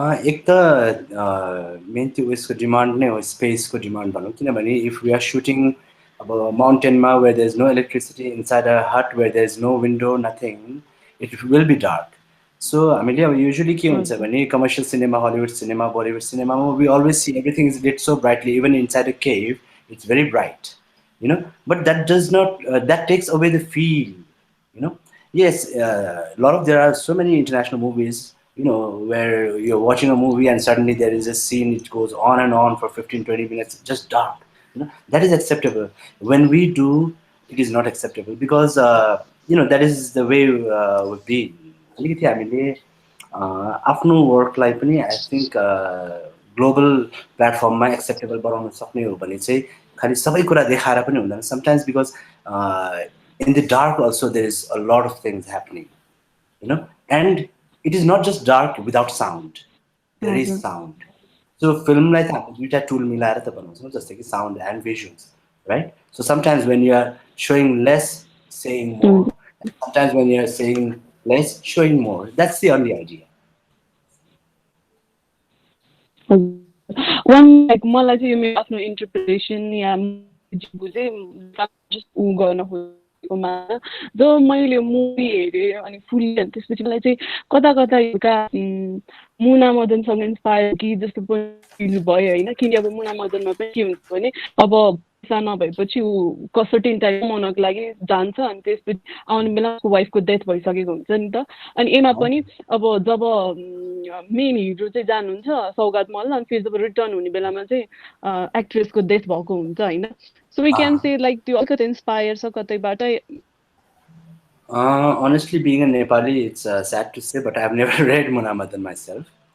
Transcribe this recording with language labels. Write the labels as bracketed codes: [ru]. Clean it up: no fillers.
[ne] एक त मेन त्यो उसको डिमान्ड नै हो स्पेसको डिमान्ड भनौँ किनभने [en] if we are shooting अब माउन्टेनमा where there is no electricity inside a hut where there is no window nothing it will be dark [ne] so हामीले अब युजुअली के हुन्छ भने [en] Commercial cinema Hollywood cinema Bollywood सिनेमामा we always see everything is lit so brightly even inside a cave it's very bright you know, but that does not that takes away the feel, you know. Yes, there are so many international movies, you know, where you're watching a movie and suddenly there is a scene it goes on and on for 15-20 minutes just dark, you know. That is acceptable. When we do, it is not acceptable because you know, that is the way would be [ne] अलिकति हामीले आफ्नो वर्कलाई पनि I think global प्लेटफर्ममा acceptable बनाउन सक्ने हो भने चाहिँ खाली सबै कुरा देखाएर पनि हुँदैन [en] sometimes because in the dark also there is a lot of things happening, you know, and it is not just dark without sound, there is sound. So film like that [ne] दुईटा टुल मिलाएर त बनाउँछौँ जस्तै कि [en] sound and visuals, right? So sometimes when you are showing less saying more, sometimes when you are saying less showing more, that's the only idea. [ne] One like मलाई चाहिँ मेरो आफ्नो इन्टरप्रिटेसन या बुझे जस्ट उ गर्न खोजेकोमा जब मैले मुभी हेरेँ अनि फुल्ली त्यसपछि मलाई चाहिँ कता कता एउटा मुना मदनसँग इन्स्पायर कि जस्तो पनि फिल भयो होइन किनकि अब मुना मदनमा पनि के हुन्छ भने अब पैसा नभएपछि ऊ सर्टेन टाइम कमाउनको लागि जान्छ अनि त्यसपछि आउने बेला उसको वाइफको डेथ भइसकेको हुन्छ नि त अनि एमा पनि अब जब मेन हिरो चाहिँ जानुहुन्छ सौगात मल्ल अनि फेरि जब रिटर्न हुने बेलामा चाहिँ एक्ट्रेसको डेथ भएको हुन्छ होइन [en] so we can say like [ne] त्यो अलिकति इन्स्पायर छ कतैबाटै [en] Honestly, being a Nepali, it's sad to say, but I've never read Muna Madan myself.